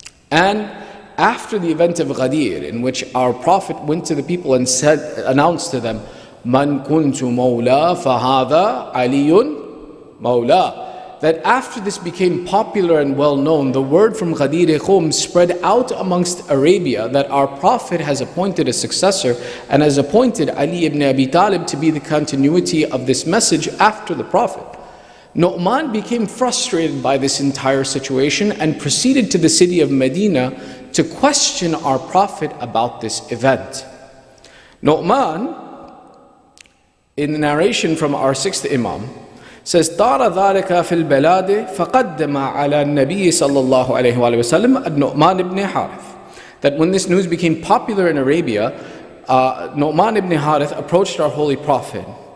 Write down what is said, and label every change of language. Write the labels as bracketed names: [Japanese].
[English] And after the event of Ghadir, in which our Prophet went to the people and announced to them, [Arabic] Man kuntu mawla fahada aliyun mawla, [English] that after this became popular and well known, the word from Ghadir Khum spread out amongst Arabia that our Prophet has appointed a successor and has appointed Ali ibn Abi Talib to be the continuity of this message after the Prophet. Nu'man became frustrated by this entire situation and proceeded to the city of Medina to question our Prophet about this event. Nu'man, in the narration from our sixth Imam, says, [Arabic] طار ذلك في البلاد فقدم على النبي صلى الله عليه وسلم النعمان ibn Harith. [English] That when this news became popular in Arabia, Nu'man ibn Harith approached our Holy Prophet.